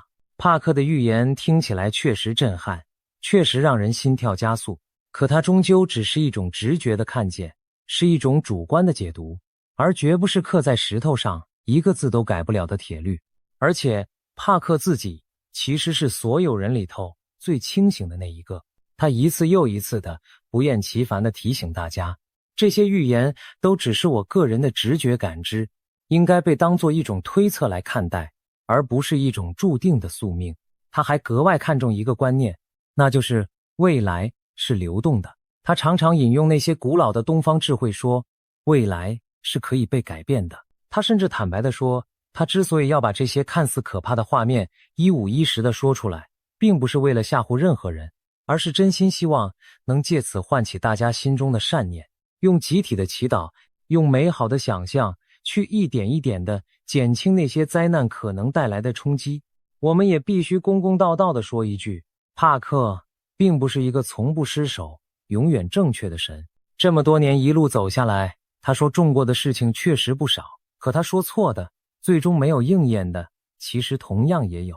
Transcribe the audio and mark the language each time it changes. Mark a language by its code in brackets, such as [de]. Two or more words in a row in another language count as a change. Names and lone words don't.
[zh] 帕克的預言聽起來確實震撼，確實讓人心跳加速，可它終究只是一種直覺的看見，是一種主觀的解讀，而絕不是刻在石頭上一個字都改不了的鐵律。而且帕克自己其實是所有人裡頭最清醒的那一個，他一次又一次的不厭其煩地提醒大家，這些預言都只是我個人的直覺感知，應該被當作一種推測來看待，而不是一種注定的宿命。他還格外看重一個觀念，那就是未来是流动的。他常常引用那些古老的東方智慧說，未来是可以被改变的。他甚至坦白地說，他之所以要把這些看似可怕的畫面一五一十地說出來，並不是為了嚇唬任何人，而是真心希望能借此喚起大家心中的善念，用集體的祈禱，用美好的想象，去一點一點地減輕那些災難可能帶來的衝擊。我們也必須公公道道地說一句，帕克並不是一個從不失手、永遠正確的神。這麼多年一路走下來，他說中過的事情確實不少，可他說錯的，最終沒有應驗的，其實同樣也有。